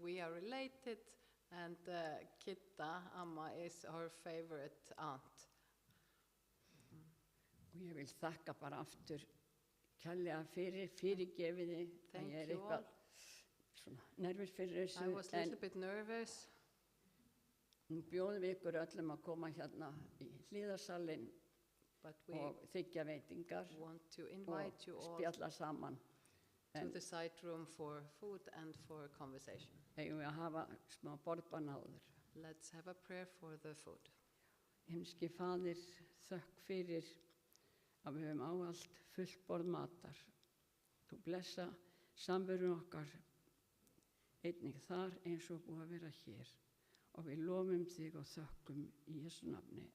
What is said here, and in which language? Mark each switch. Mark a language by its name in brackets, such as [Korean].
[English] We are related, and Kidda, Amma, is her favorite aunt. [Icelandic] Og ég vil þakka bara aftur kærlega fyrirgefiði. [English] Thank you all. [Icelandic] Svona nervus fyrir þessu. [English] I was a little bit nervous. [Icelandic] Nú bjóðum við ykkur öllum að koma hérna í hliðarsalinn og þiggja veitingar [English] want to invite you [Icelandic] og [English] all [Icelandic] spjalla saman. [English] To the side room for food and for conversation. [Icelandic] Eigum við að hafa smá borðbann áður. [English] Let's have a prayer for the food. [Icelandic] Himneski Faðir, þökk fyrir að við höfum ávallt fullt borð matar. Þú blessa samveru okkar einnig þar eins og búið að vera hér. Og við lofum þig og þökkum í Jesu nafni.